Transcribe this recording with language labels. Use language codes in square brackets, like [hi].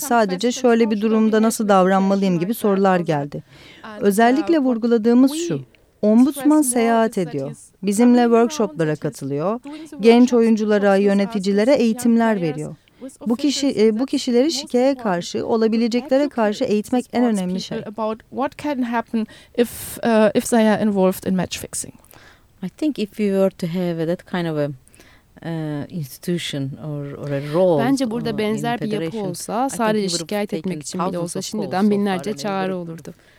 [tr] Sadece şöyle bir durumda nasıl davranmalıyım gibi sorular geldi. Özellikle vurguladığımız şu. Ombudsman seyahat ediyor. Bizimle workshoplara katılıyor. Genç oyunculara, yöneticilere eğitimler veriyor. Bu kişileri şikeye karşı, olabileceklere karşı eğitmek en önemli şey. [en] About what can happen if they are involved in match fixing. I think if we were to have that kind of a institution or a role. [tr] Bence burada benzer bir yapı olsa, sadece şikayet etmek için bile olsa şimdiden binlerce çağrı olurdu.